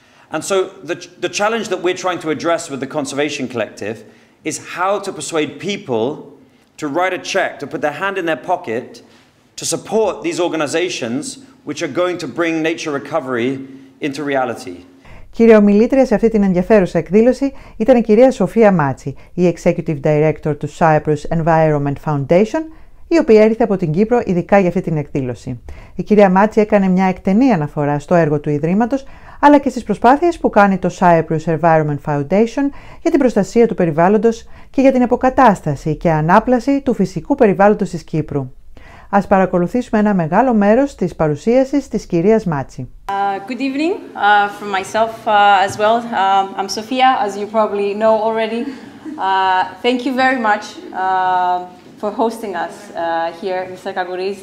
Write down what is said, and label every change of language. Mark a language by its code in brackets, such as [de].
[en] And so the challenge that we're trying to address with the Conservation Collective is how to persuade people to write a check, to put their hand in their pocket, to support these organizations which are going to bring nature recovery into reality. [el] Κύρια ομιλήτρια σε αυτή την ενδιαφέρουσα εκδήλωση ήταν η κυρία Σοφία Μάτση, η Executive Director του Cyprus Environment Foundation, η οποία ήρθε από την Κύπρο ειδικά για αυτή την εκδήλωση. Η κυρία Μάτση έκανε μια εκτενή αναφορά στο έργο του Ιδρύματος, αλλά και στις προσπάθειες που κάνει το Cyprus Environment Foundation για την προστασία του περιβάλλοντος και για την αποκατάσταση και ανάπλαση του φυσικού περιβάλλοντος της Κύπρου. Ας παρακολουθήσουμε ένα μεγάλο μέρος της παρουσίασης της κυρίας Μάτση. [en] Good evening from myself as well. I'm Sofia, as you probably know already. Thank you very much for hosting us here, Mr. Κακουρή.